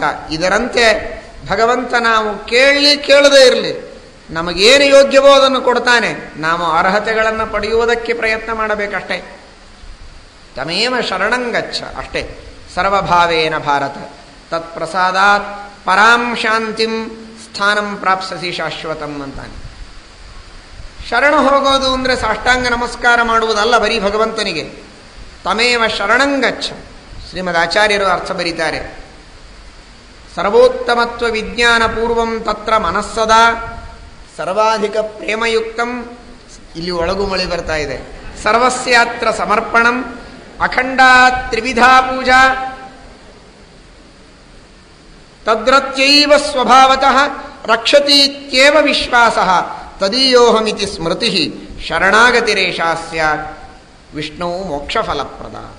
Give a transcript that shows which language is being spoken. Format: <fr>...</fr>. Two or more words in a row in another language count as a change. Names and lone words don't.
<kn>ಇದರಂತೆ ಭಗವಂತ ನಾವು ಕೇಳದೇ ಇರಲಿ, ನಮಗೇನು ಯೋಗ್ಯವೋ ಅದನ್ನು ಕೊಡ್ತಾನೆ. ನಾವು ಅರ್ಹತೆಗಳನ್ನು ಪಡೆಯುವುದಕ್ಕೆ ಪ್ರಯತ್ನ ಮಾಡಬೇಕಷ್ಟೇ.</kn> <sa>ತಮೇವ ಶರಣಂಗಚ್ಚ ಅಷ್ಟೇ. ಸರ್ವಭಾವೇನ ಭಾರತ ತತ್ಪ್ರಸಾದಾತ್ ಪರಾಂ ಶಾಂತಿಂ ಸ್ಥಾನಂ ಪ್ರಾಪ್ಸಸಿ ಶಾಶ್ವತಂ ಅಂತಾನೆ.</sa> <kn>ಶರಣ ಹೋಗೋದು ಅಂದರೆ ಸಾಷ್ಟಾಂಗ ನಮಸ್ಕಾರ ಮಾಡುವುದಲ್ಲ ಬರೀ ಭಗವಂತನಿಗೆ.</kn> <sa>ತಮೇವ ಶರಣಂಗಚ್ಚ.</sa> <kn>ಶ್ರೀಮದ್ ಆಚಾರ್ಯರು ಅರ್ಥ ಬರೀತಾರೆ.</kn> <sa>ಸರ್ವೋತ್ತಮತ್ವ ವಿಜ್ಞಾನ ಪೂರ್ವಂ ತತ್ರ ಮನಸ್ಸದಾ ಸರ್ವಾಧಿಕ ಪ್ರೇಮಯುಕ್ತಂ.</sa> <kn>ಇಲ್ಲಿ ಒಳಗು ಮಳಿ ಬರ್ತಾ ಇದೆ.</kn> <sa>ಸರ್ವಸ್ಯಾತ್ರ ಸಮರ್ಪಣಂ ಅಖಂಡ ತ್ರಿವಿಧಾ ಪೂಜಾ ತದ್ರತ್ಯೈವ ಸ್ವಭಾವತಃ ರಕ್ಷತೀತ್ಯೇವ ವಿಶ್ವಾಸಃ ತದೀಯೋಹಮಿತಿ ಸ್ಮೃತಿ ಶರಣಾಗತಿರೇಷಾ ಸ್ಯಾತ್ ವಿಷ್ಣು ಮೋಕ್ಷಫಲಪ್ರದ.</sa>